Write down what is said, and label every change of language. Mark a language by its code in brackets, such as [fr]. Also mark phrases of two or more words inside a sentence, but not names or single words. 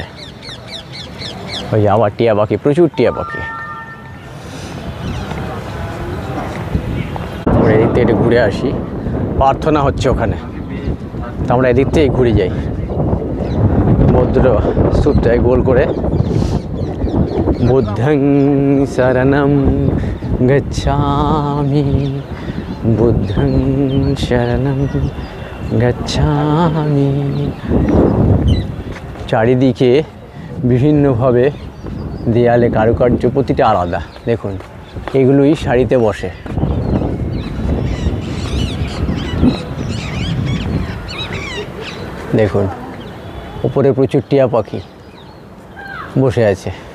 [bn] ওই আবার টিয়া পাখি, প্রচুর টিয়া পাখি। আমরা এদিক থেকে ঘুরে আসি, প্রার্থনা হচ্ছে ওখানে, তো আমরা এদিক থেকে ঘুরে যাই। বৌদ্ধ স্তূপটায় গোল করে [pi] বুদ্ধং শরণং গচ্ছামি, বুদ্ধং শরণং গচ্ছামি। [bn] চারিদিকে বিভিন্নভাবে দেয়ালে কারুকার্য, প্রতিটা আলাদা। দেখুন এগুলোই সারিতে বসে। দেখুন উপরে প্রচুর টিয়া পাখি বসে আছে।